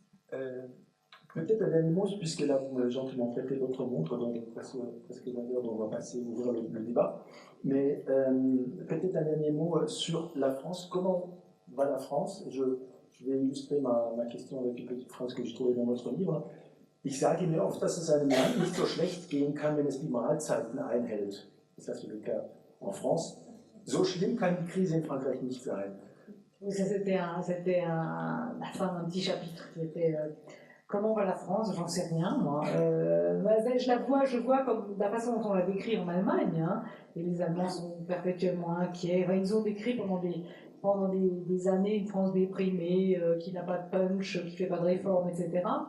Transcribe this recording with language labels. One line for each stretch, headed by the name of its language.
French: Peut-être un dernier mot, puisque là, vous m'avez gentiment prêté votre montre, donc presque d'ailleurs, on va passer ouvrir le débat. Mais peut-être un dernier mot sur la France. Comment va la France? Je vais illustrer ma question avec une petite phrase que j'ai trouvée dans votre livre.
German: Ich sage mir oft, dass es einem Land nicht so schlecht gehen kann, wenn es die Mahlzeiten einhält.
French: Ça, c'est le cas en France.
German: So schlimm kann die Krise in Frankreich nicht sein.
French: Ça, c'était la fin d'un petit chapitre qui était comment va la France? J'en sais rien, moi. Je vois comme la façon dont on l'a décrit en Allemagne, hein, et les Allemands sont perpétuellement inquiets. Enfin, ils ont décrit pendant des années une France déprimée, qui n'a pas de punch, qui ne fait pas de réformes, etc.